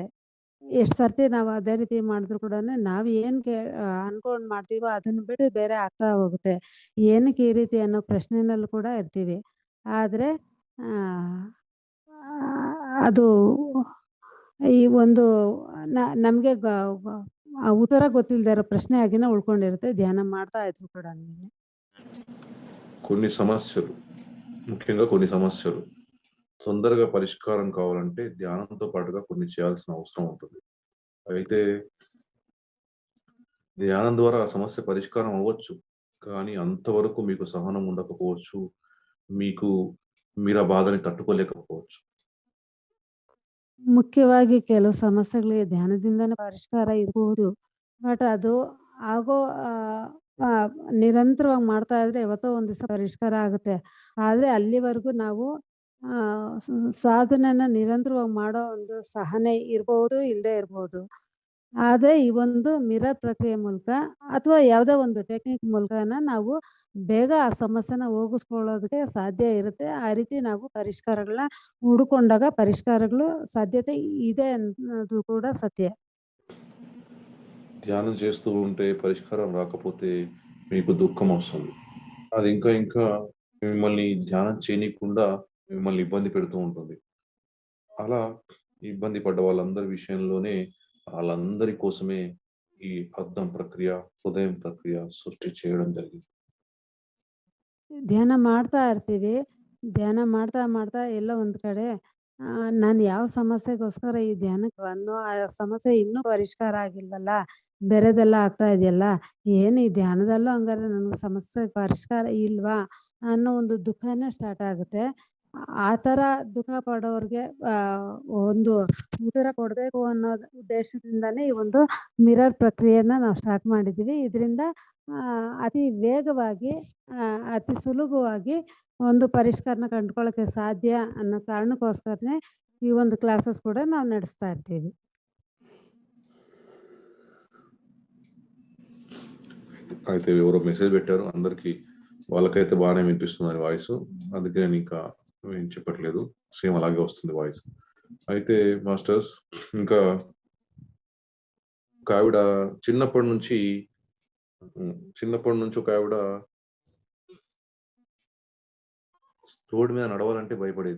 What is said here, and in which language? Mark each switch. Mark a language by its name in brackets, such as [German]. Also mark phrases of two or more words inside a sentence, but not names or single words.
[Kannada] ಎಷ್ಟು ಸರ್ತಿ ನಾವು ಅದೇ ರೀತಿ ಮಾಡಿದ್ರು ಕೂಡಾನು ನಾವು ಏನು ಅನ್ಕೊಂಡ್ ಮಾಡ್ತೀವೋ ಅದನ್ನ ಬಿಟ್ಟು ಬೇರೆ ಆಗ್ತಾ ಹೋಗುತ್ತೆ. ಏನಕ್ಕೆ ಈ ರೀತಿ ಅನ್ನೋ ಪ್ರಶ್ನೆನಲ್ಲಿ ಕೂಡ ಇರ್ತೀವಿ. ಆದ್ರೆ ಆಹ್, ಅದು ಈ ಒಂದು ನಮ್ಗೆ ಉತ್ತರ ಗೊತ್ತಿಲ್ದೇ ಇರೋ ಪ್ರಶ್ನೆ ಆಗಿನೇ ಉಳ್ಕೊಂಡಿರುತ್ತೆ ಧ್ಯಾನ ಮಾಡ್ತಾ ಇದ್ರು ಕೂಡಾನುವೆ. [Telugu] కొన్ని సమస్యలు, ముఖ్యంగా కొన్ని సమస్యలు తొందరగా పరిష్కారం కావాలంటే ధ్యానంతో పాటుగా కొన్ని చేయాల్సిన అవసరం ఉంటుంది. అయితే ధ్యానం ద్వారా ఆ సమస్య పరిష్కారం అవ్వచ్చు. కానీ అంతవరకు మీకు సహనం ఉండకపోవచ్చు. మీకు మీరు ఆ బాధని తట్టుకోలేకపోవచ్చు. [Kannada] ಮುಖ್ಯವಾಗಿ ಕೆಲವು ಸಮಸ್ಯೆಗಳಿಗೆ ಧ್ಯಾನದಿಂದನೇ ಪರಿಷ್ಕಾರ ಇರಬಹುದು. ಬಟ್ ಅದು ಆಗೋ ಆಹ್, ಆಹ್, ನಿರಂತರವಾಗಿ ಮಾಡ್ತಾ ಇದ್ರೆ ಯಾವತ್ತೋ ಒಂದ್ ದಿವಸ ಪರಿಷ್ಕಾರ ಆಗುತ್ತೆ. ಆದ್ರೆ ಅಲ್ಲಿವರೆಗೂ ನಾವು ಸಾಧನೆನ ನಿರಂತರವಾಗಿ ಮಾಡೋ ಒಂದು ಸಹನೆ ಇರ್ಬಹುದು, ಇಲ್ಲದೆ ಇರ್ಬಹುದು. ಆದ್ರೆ ಈ ಒಂದು ಮಿರರ್ ಪ್ರಕ್ರಿಯೆ ಮೂಲಕ ಅಥವಾ ಯಾವುದೋ ಒಂದು ಟೆಕ್ನಿಕ್ ಮೂಲಕನ ನಾವು ಬೇಗ ಆ ಸಮಸ್ಯೆನ ಹೋಗಿಸ್ಕೊಳ್ಳೋದಕ್ಕೆ ಸಾಧ್ಯ ಇರುತ್ತೆ. ಆ ರೀತಿ ನಾವು ಪರಿಷ್ಕಾರಗಳನ್ನ ಹುಡುಕೊಂಡಾಗ ಪರಿಷ್ಕಾರಗಳು ಸಾಧ್ಯತೆ ಇದೆ ಅನ್ನೋದು ಕೂಡ ಸತ್ಯ. [Telugu] ధ్యానం చేస్తూ ఉంటే పరిష్కారం రాకపోతే మీకు దుఃఖం వస్తుంది. అది ఇంకా ఇంకా మిమ్మల్ని ధ్యానం చేయనీయకుండా మిమ్మల్ని ఇబ్బంది పెడుతూ ఉంటుంది. అలా ఇబ్బంది పడ్డ వాళ్ళందరి విషయంలోనే ఆళ్ళందరి కోసమే ఈ అద్దం ప్రక్రియ, హృదయం ప్రక్రియ సృష్టి చేయడం జరిగింది. [Kannada] ಧ್ಯಾನ ಮಾಡ್ತಾ ಇರ್ತೀವಿ. ಧ್ಯಾನ ಮಾಡ್ತಾ, ಮಾಡ್ತಾ ಎಲ್ಲೋ ಒಂದ್ ಕಡೆ ನಾನು ಯಾವ ಸಮಸ್ಯೆಗೋಸ್ಕರ ಈ ಧ್ಯಾನಕ್ಕೆ ಬಂದ್ನೋ, ಆ ಸಮಸ್ಯೆ ಇನ್ನೂ ಪರಿಷ್ಕಾರ ಆಗಿಲ್ವಲ್ಲ, ಬೇರೆದೆಲ್ಲ ಆಗ್ತಾ ಇದೆಯಲ್ಲ, ಏನು ಈ ಧ್ಯಾನದಲ್ಲೂ ಹಂಗಾರೆ ನನಗೆ ಸಮಸ್ಯೆ ಪರಿಷ್ಕಾರ ಇಲ್ವಾ? ಅನ್ನೋ ಒಂದು ದುಃಖನೇ ಸ್ಟಾರ್ಟ್ ಆಗುತ್ತೆ. ಆ ಥರ ದುಃಖ ಪಡೋರ್ಗೆ ಒಂದು ಉತ್ತರ ಕೊಡಬೇಕು ಅನ್ನೋ ಉದ್ದೇಶದಿಂದಾನೇ ಈ ಒಂದು ಮಿರರ್ ಪ್ರಕ್ರಿಯೆನ ನಾವು ಸ್ಟಾರ್ಟ್ ಮಾಡಿದ್ದೀವಿ. ಇದರಿಂದ ಅತಿ ವೇಗವಾಗಿ ಅತಿ ಸುಲಭವಾಗಿ ಒಂದು ಪರಿಷ್ಕಾರನ ಕಂಡುಕೊಳ್ಳೋಕೆ ಸಾಧ್ಯ ಅನ್ನೋ ಕಾರಣಕ್ಕೋಸ್ಕರನೇ ಈ ಒಂದು ಕ್ಲಾಸಸ್ ಕೂಡ ನಾವು ನಡೆಸ್ತಾ ಇರ್ತೀವಿ. [Telugu] అయితే ఎవరో మెసేజ్ పెట్టారు. అందరికి వాళ్ళకైతే బాగానే వినిపిస్తున్నది వాయిస్. అందుకే నేను ఇంకా ఏం చెప్పట్లేదు. సేమ్ అలాగే వస్తుంది వాయిస్. అయితే మాస్టర్స్ ఇంకా ఒక ఆవిడ చిన్నప్పటి నుంచి ఒక ఆవిడ రోడ్డు మీద నడవాలంటే భయపడేది.